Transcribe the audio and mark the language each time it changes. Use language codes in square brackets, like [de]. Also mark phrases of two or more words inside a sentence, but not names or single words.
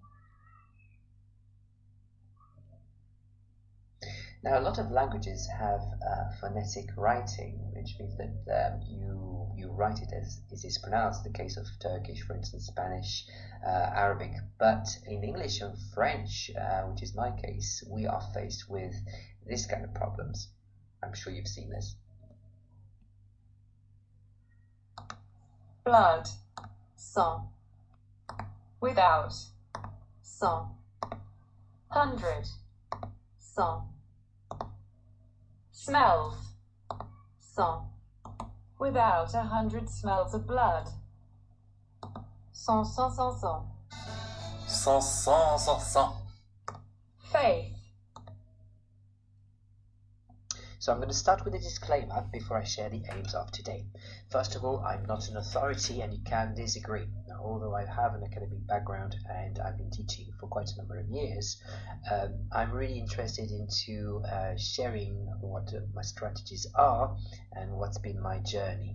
[en] Now, a lot of languages have phonetic writing, which means that you write it as it is pronounced. The case of Turkish, for instance, Spanish, Arabic. But in English and French, which is my case, we are faced with this kind of problems. I'm sure you've seen this. Blood, sang, without, sang, 100, sang. Smells, sang, without 100 smells of blood. [fr] Sang, sang, sang, sang. Sang, sang, sang, sang. [en] Faith. So I'm going to start with a disclaimer before I share the aims of today. First of all, I'm not an authority and you can disagree. Now, although I have an academic background and I've been teaching for quite a number of years, I'm really interested into sharing what my strategies are and what's been my journey.